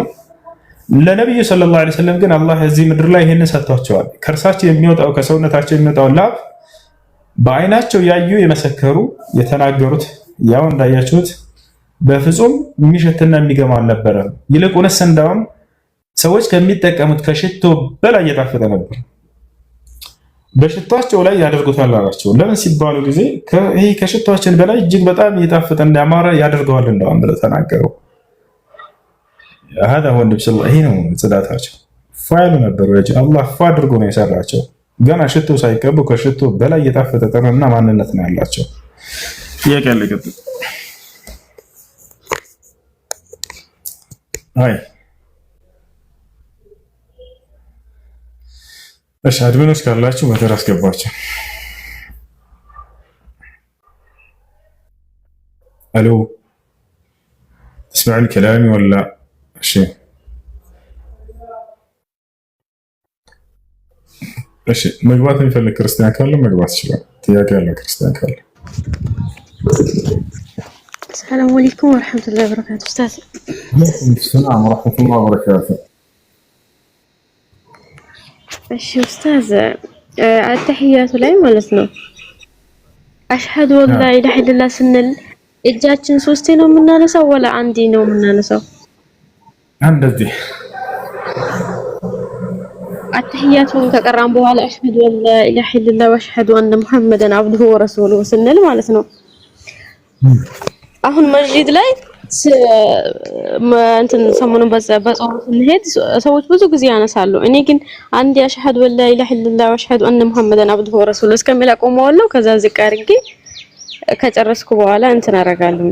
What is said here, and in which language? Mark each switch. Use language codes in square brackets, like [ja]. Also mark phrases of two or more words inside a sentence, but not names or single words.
[am] ለነብዩ [ar] صلى الله عليه وسلم [am] ግን አላህ እዚህ ምድር ላይ ይሄን ሰጥቷቸዋል። ከእርሳቸው የሚወጣው ከሰውነታቸው የሚወጣው ላብ በአይናቸው ያዩ የመሰከሩ የተናገሩት ያው እንዳያችሁት በፍጹም የሚሸትና የሚገማ አልነበረም። ይልቁንስ እንዳውም ሰዎች ከሚጠቀሙት ከሽቶ በላይ የጣፈጠ ነበር። በሽቷቸው ላይ ያደርጉታል አላቸው። ለምን ሲባሉ ጊዜ ይሄ ከሽቷችን በላይ እጅግ በጣም የጣፈጠ እንዳማረ ያደርገዋል እንደውም ብለው ተናገሩ። [ar] هذا هو النبي صلى الله عليه وسلم [am] ጽዳታቸው ፋይሉ ነበሩ። አላህ ፋ አድርጎ ነው የሰራቸው። ገና ሽቶ ሳይቀቡ ከሽቶ በላይ የጣፈጠ ጠረንና ማንነት ነው ያላቸው። ጥያቄ አለ ቀጥታ አይ እሺ አድሚኖች ካላችሁ መተር አስገባችሁ። [ar] الو تسمعون كلامي ولا شيء؟ [am] እሺ መግባት የሚፈልግ ክርስቲያን ካለ መግባት ይችላል። ጥያቄ ያለው ክርስቲያን ካለ [ar] السلام عليكم ورحمة الله وبركاته أستاذ. وعليكم السلام ورحمة الله وبركاته. [am] እሺ ኡስታዝ አተህያቱ ላይ ማለት ነው [ar] أشهد أن لا إله إلا الله [am] ስንል እጃችን ሶስቴ ነው የምናነሳው ወላ አንዴ ነው የምናነሳው? እንደዚህ አተህያቱን ከቀራን በኋላ [ar] أشهد أن لا إله إلا الله وأشهد أن محمدا عبده ورسوله [am] ስንል ማለት ነው። አሁን መስጂድ ላይ እንትን ሰሞኑን በጾም ስንሄድ ሰዎች ብዙ ጊዜ ያነሳሉ። እኔ ግን አንድ [ar] أشهد أن لا إله إلا الله وأشهد أن محمدا عبده ورسوله [am] እስከሚል አቆመዋለሁ። ከዛ ዝቅ አድርጌ ከጨረስኩ በኋላ እንትን አደርጋለሁ።